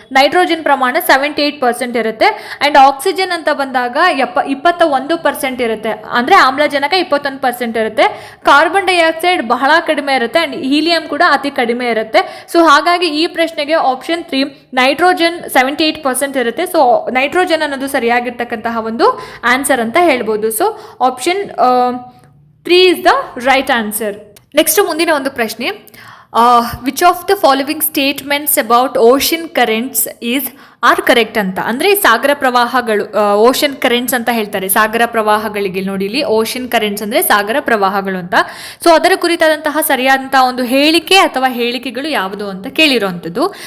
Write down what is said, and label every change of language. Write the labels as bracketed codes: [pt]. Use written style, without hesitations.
[kn] Nitrogen ಪ್ರಮಾಣ 78% ಇರುತ್ತೆ. And oxygen ಅಂತ ಬಂದಾಗ 21% ಇರುತ್ತೆ, ಅಂದರೆ ಆಮ್ಲಜನಕ 21% ಇರುತ್ತೆ. ಕಾರ್ಬನ್ ಡೈಆಕ್ಸೈಡ್ ಬಹಳ ಕಡಿಮೆ ಇರುತ್ತೆ ಅಂಡ್ ಹೀಲಿಯಂ ಕೂಡ ಅತಿ ಕಡಿಮೆ ಇರುತ್ತೆ. ಸೊ ಹಾಗಾಗಿ ಈ ಪ್ರಶ್ನೆಗೆ ಆಪ್ಷನ್ 3 ನೈಟ್ರೋಜನ್ 78% ಇರುತ್ತೆ. ಸೊ ನೈಟ್ರೋಜನ್ ಅನ್ನೋದು ಸರಿಯಾಗಿರ್ತಕ್ಕಂತಹ ಒಂದು ಆನ್ಸರ್ ಅಂತ ಹೇಳ್ಬೋದು. [en] So option 3 is the right answer. [kn] Next ಮುಂದಿನ ಒಂದು ಪ್ರಶ್ನೆ, [en] Which of the following statements about ocean currents are correct ಅಂತ. [kn] ಅಂದರೆ ಸಾಗರ ಪ್ರವಾಹಗಳು, ಓಷನ್ ಕರೆಂಟ್ಸ್ ಅಂತ ಹೇಳ್ತಾರೆ ಸಾಗರ ಪ್ರವಾಹಗಳಿಗೆ. ನೋಡಿ ಇಲ್ಲಿ ಓಷನ್ ಕರೆಂಟ್ಸ್ ಅಂದರೆ ಸಾಗರ ಪ್ರವಾಹಗಳು ಅಂತ. ಸೊ ಅದರ ಕುರಿತಾದಂತಹ ಸರಿಯಾದಂತಹ ಒಂದು ಹೇಳಿಕೆ ಅಥವಾ ಹೇಳಿಕೆಗಳು ಯಾವುದು ಅಂತ ಕೇಳಿರುವಂಥದ್ದು.